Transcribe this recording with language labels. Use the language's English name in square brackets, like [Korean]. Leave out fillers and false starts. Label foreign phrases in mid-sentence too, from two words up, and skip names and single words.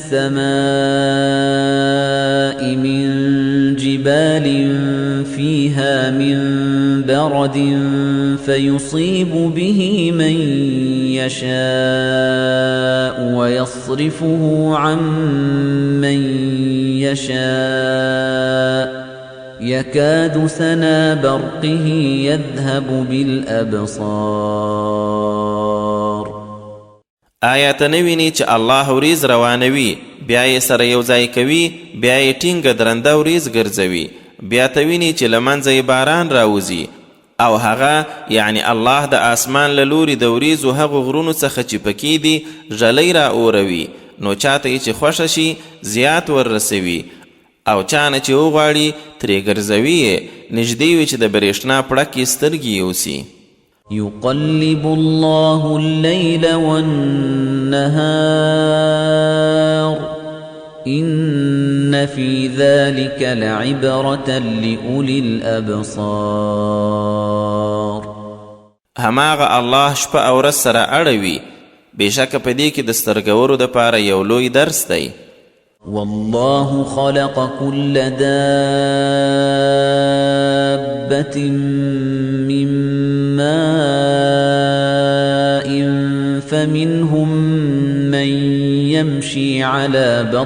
[Arabic] السماء من جبال فيها من برد فيصيب به من يشاء ويصرفه عن من يشاء يكاد سنا برقه يذهب بالأبصار [Pashto] آیا ته نه وینې چې الله وریځ روانوي بیا یې سره یو ځای کوي بیا یې ټینګه درنده وریځ ګرځوي بیا ته وینې چې له منځه یې باران راوځي او هغه یعنی الله د آسمان له لوري د وریځو هغو غرونو څخه چې پکې دي ژلۍ را اوروي نو چاته یې چې خوښه شي زیات وررسوي او چانه چې وغواړي ترې ګرځوي یې نږدې وي چې د برېښنا پړکې سترګې یوسي [Arabic] يقلب الله الليل والنهار إن في ذلك لعبرة لأولي الأبصار [Pashto] هماغه الله شپه او ورځ سره اړوي بېشکه په دې کې د سترګورو دپاره یو لوی درس دی [Arabic] والله خلق كل دابة من ماء فمنهم من يمشي على